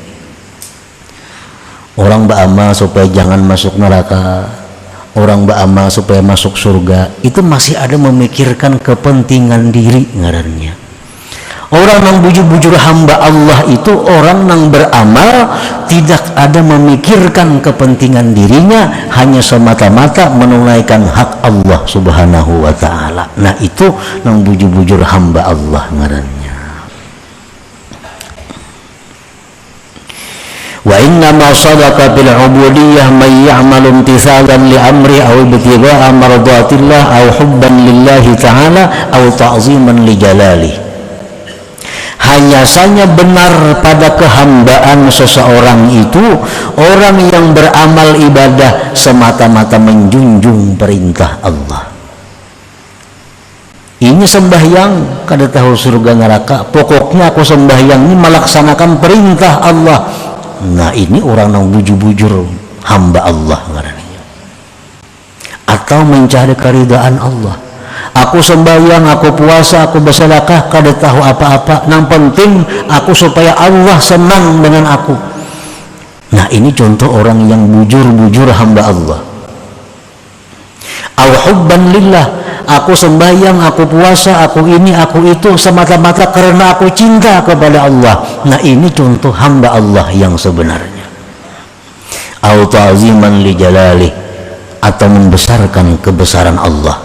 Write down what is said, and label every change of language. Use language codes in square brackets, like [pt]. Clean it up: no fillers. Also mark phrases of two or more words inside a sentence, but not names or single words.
[bjn] Orang beramal supaya jangan masuk neraka, orang beramal supaya masuk surga, itu masih ada memikirkan kepentingan diri ngarannya. Orang yang bujur-bujur hamba Allah itu orang yang beramal tidak ada memikirkan kepentingan dirinya, hanya semata-mata menunaikan hak Allah [ar] سبحانه وتعالى. [bjn] Nah itu yang bujur-bujur hamba Allah ngarannya. [ar] وإنما صدق بالعبودية من يعمل امتثالا لأمري أو ابتغاء مرضاة الله أو حبا لله تعالى أو تعظيما لجلالي. [bjn] Hanya saja benar pada kehambaan seseorang itu orang yang beramal ibadah semata-mata menjunjung perintah Allah. Ini sembahyang kada tahu surga neraka, pokoknya aku sembahyang ini melaksanakan perintah Allah. Nah ini orang yang bujur-bujur hamba Allah ngarannya. Atau mencari keridaan Allah. Aku sembahyang, aku puasa, aku bersedekah, kada tahu apa-apa, yang penting aku supaya Allah senang dengan aku. Nah ini contoh orang yang bujur-bujur hamba Allah. [ar] أو حبا لله, [bjn] aku sembahyang, aku puasa, aku ini, aku itu semata-mata karena aku cinta kepada Allah. Nah ini contoh hamba Allah yang sebenarnya. [ar] أو تعظيما لجلالي, [bjn] atau membesarkan kebesaran Allah.